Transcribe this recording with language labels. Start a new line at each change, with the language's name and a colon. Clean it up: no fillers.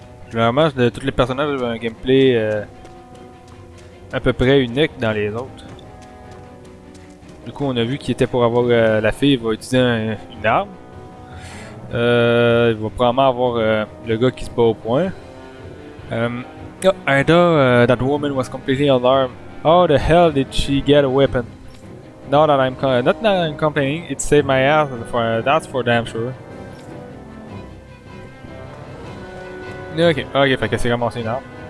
French: Généralement, de tous les personnages ont un gameplay à peu près unique dans les autres. Du coup, on a vu qu'il était pour avoir la fille, il va utiliser une arme. Il va probablement avoir le gars qui se bat au point.
English: Oh, I know that woman was completely alarmed. How the hell did she get a weapon? Not that I'm complaining, it saved my ass, that's for damn sure.
French: Ok, fait que c'est ramassé une arme.